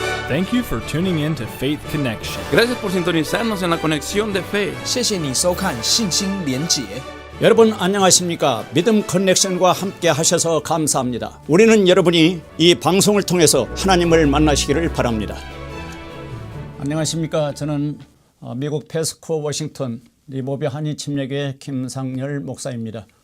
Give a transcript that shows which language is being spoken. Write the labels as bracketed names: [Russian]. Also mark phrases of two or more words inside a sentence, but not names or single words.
[English] Thank you for tuning in to Faith Connection. [Spanish] Gracias por sintonizarnos en la conexión de fe. [Chinese] 谢谢你收看信心连结。 [Korean] 여러분 안녕하십니까? 믿음 커넥션과 함께 하셔서 감사합니다. 우리는 여러분이 이 방송을 통해서 하나님을 만나시기를 바랍니다. 안녕하십니까? 저는 미국 패스코 워싱턴 리보비 한인침례교회 김상열 목사입니다.